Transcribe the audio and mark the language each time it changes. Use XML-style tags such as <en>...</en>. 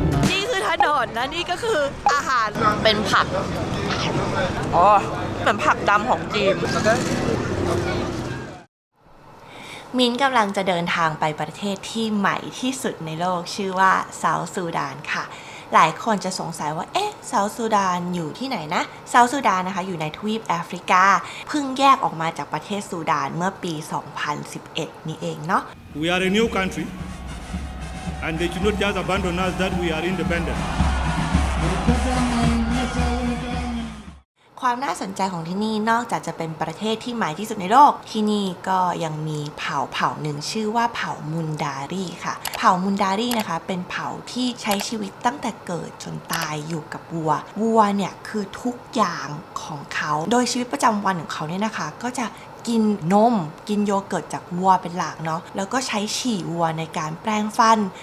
<th>นี่คือถนนนะนี่ก็คืออาหารเป็นผักอ๋อเหมือนผักดำของจีนมิ้นกำลังจะเดินทางไปประเทศที่ใหม่ที่สุดในโลกชื่อว่าเซาท์ซูดานค่ะหลายคนจะสงสัยว่าเอ๊ะเซาท์ซูดานอยู่ที่ไหนนะเซาท์ซูดานนะคะอยู่ในทวีปแอฟริกาเพิ่งแยกออกมาจากประเทศซูดานเมื่อปี 2011 นี่เองเนาะ</th> <en>We are a new country and they should not just abandon us that we are independent.</en> <th>ความน่าสนใจของที่นี่นอกจากจะเป็นประเทศที่ใหม่ที่สุดในโลกที่นี่ก็ยังมีเผ่าหนึ่งชื่อว่าเผ่ามุนดารีค่ะเผ่ามุนดารีนะคะเป็นเผ่าที่ใช้ชีวิตตั้งแต่เกิดจนตายอยู่กับวัวเนี่ยคือทุกอย่างของเขาโดยชีวิตประจำวันของเขาเนี่ยนะคะก็จะกินนมกินโยเกิร์ตจากวัวเป็นหลักเนาะแล้วก็ใช้ฉี่วัวในการแปรงฟัน</th>